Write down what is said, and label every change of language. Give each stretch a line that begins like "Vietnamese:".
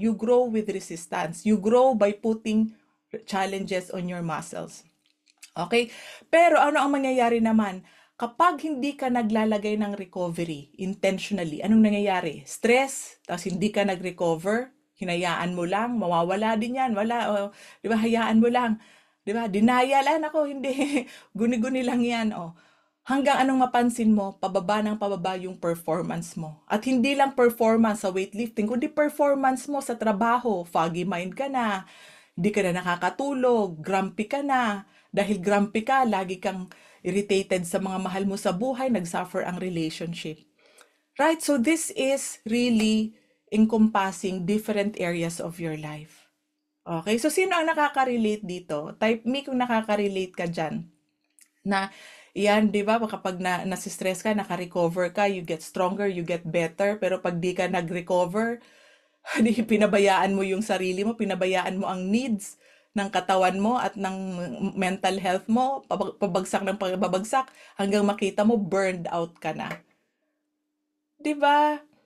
English: You grow with resistance. You grow by putting challenges on your muscles. Okay?
Filipino: Pero ano ang mangyayari naman? Kapag hindi ka naglalagay ng recovery intentionally, anong nangyayari? Stress, tapos hindi ka nag-recover, hinayaan mo lang, mawawala din yan, wala, di ba, hayaan mo lang, di ba, denial, ako, hindi, guni-guni lang yan, hanggang anong mapansin mo, pababa ng pababa yung performance mo. At hindi lang performance sa weightlifting, kundi performance mo sa trabaho. Foggy mind ka na, hindi ka na nakakatulog, grumpy ka na. Dahil grumpy ka, lagi kang irritated sa mga mahal mo sa buhay, nagsuffer ang relationship.
English: Right? So this is really encompassing different areas of your life. Okay?
Filipino: So sino ang nakaka-relate dito? Type me kung nakaka-relate ka dyan. Na yan, di ba, kapag nasistress ka, naka-recover ka,
English: you get stronger, you get better,
Filipino: pero pag di ka nag-recover, di pinabayaan mo yung sarili mo, pinabayaan mo ang needs ng katawan mo at ng mental health mo, pabagsak ng pabagsak, hanggang makita mo,
English: burned out
Filipino: ka na. Di ba?